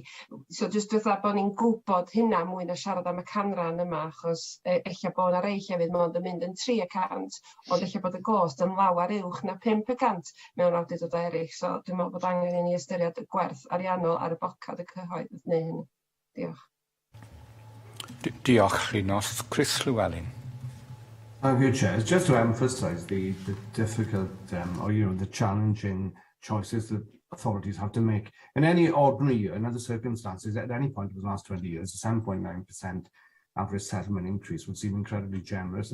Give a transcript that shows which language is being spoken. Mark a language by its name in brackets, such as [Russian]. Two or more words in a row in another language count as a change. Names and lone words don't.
[Welsh] So jyst fatha bod ni'n gwybod hynna mwy na siarad am y canran yma, achos eich bod yna rei hefyd mond yn mynd yn 300, ond eich bod y gost yn lawar uwch na 500 mewn awdurdod eraill. So dwi'n meddwl bod angen i ni ystyried y gwerth ariannol ar y bocad y cyhoedd wrth wneud hynny. Diolch. Diolch, Llwynos. Chris Llewellyn. [English] Thank you, Chair. Just to emphasise the difficult or the challenging choices that authorities have to make in any ordinary year, in other circumstances, at any point of the last 20 years, a 7.9% average settlement increase would seem incredibly generous.